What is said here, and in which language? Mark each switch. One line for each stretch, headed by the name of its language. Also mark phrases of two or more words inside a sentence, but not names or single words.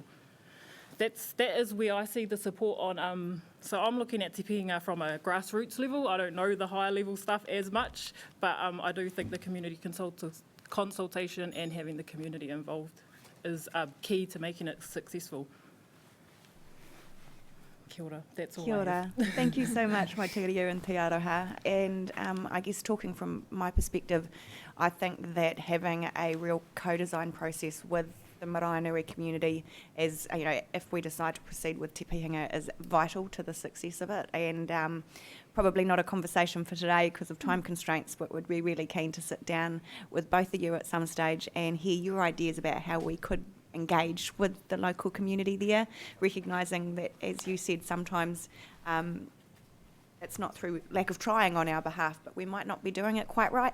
English: That is where I see the support on. So I'm looking at Te Pihinga from a grassroots level. I don't know the higher level stuff as much, but I do think the community consultation and having the community involved is key to making it successful.
Māori: Kia ora,
English: that's all.
Māori: Kia ora.
English: Thank you so much,
Māori: mai te reo and te aroha.
English: And I guess talking from my perspective, I think that having a real co-design process with the Maraenui community is, you know, if we decide to proceed with Te Pihinga, is vital to the success of it. And probably not a conversation for today because of time constraints, but would be really keen to sit down with both of you at some stage and hear your ideas about how we could engage with the local community there, recognising that, as you said, sometimes it's not through lack of trying on our behalf, but we might not be doing it quite right.